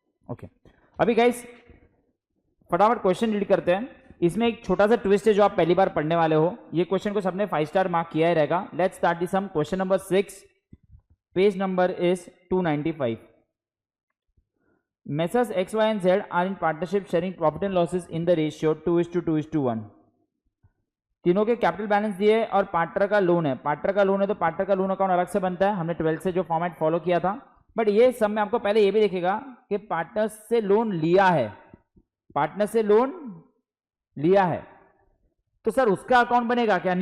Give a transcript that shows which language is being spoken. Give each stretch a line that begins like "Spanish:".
Hindi: Okay, अभी guys फटाफट question read करते हैं। इसमें एक छोटा सा ट्विस्ट है जो आप पहली बार पढ़ने वाले हो। ये क्वेश्चन को सबने 5 स्टार मार्क किया ही रहेगा।
English: Let's start the sum.
Hindi: Question number 6, page number is 295।
English: Messrs X, Y and Z are in partnership sharing profit and losses in the ratio 2:2:1।
Hindi: तीनों के कैपिटल बैलेंस दिए और पार्टनर का लोन है। पार्टनर का loan है तो पार्टनर का लोन अकाउंट अलग से बनता है, हमने 12 से जो फॉर्मेट फॉलो किया था। बट ये सब में आपको पहले ये भी देखेगा कि पार्टनर से लोन लिया है, पार्टनर से लोन लिया है तो सर उसका अकाउंट बनेगा क्या?